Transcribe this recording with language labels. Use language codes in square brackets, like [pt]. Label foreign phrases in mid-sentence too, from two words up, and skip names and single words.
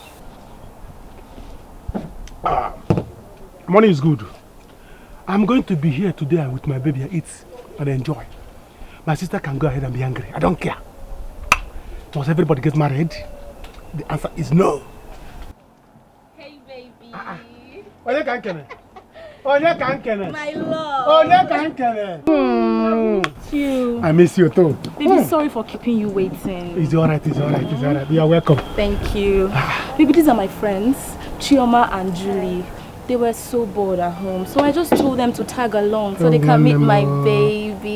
[en] Money is good. I'm going to be here today with my baby and eat and enjoy. My sister can go ahead and be angry. I don't care. Does everybody get married? The answer is no. [ig] Onye ka nkene? Onye ka nkene? [en] My love. Onye ka nkene? You. I miss you too. Baby, sorry for keeping you waiting. It's alright, it's alright, it's alright. You are welcome. Thank you. Baby, these are my friends, Chioma and Julie. They were so bored at home, so I just told them to tag along so they can meet my baby.